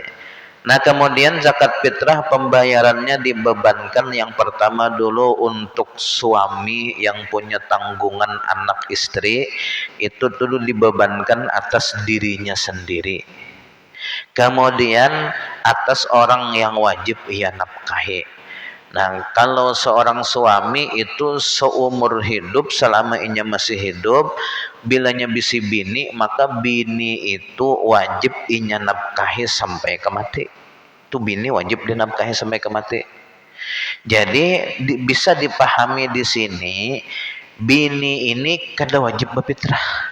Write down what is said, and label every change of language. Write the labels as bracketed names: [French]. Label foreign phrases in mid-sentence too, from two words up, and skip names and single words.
[Indonesian] Nah, kemudian zakat fitrah pembayarannya dibebankan yang pertama dulu untuk suami yang punya tanggungan anak istri, itu dulu dibebankan atas dirinya sendiri. Kemudian atas orang yang wajib ia nafkahi. [Banjar] Nah, kalau seorang suami itu seumur hidup, selama inya masih hidup, bilanya bisi bini, maka bini itu wajib inya nafkahi sampai ke mati. Itu bini wajib dinafkahi sampai ke mati. Jadi bisa dipahami di sini, bini ini kada wajib berfitrah.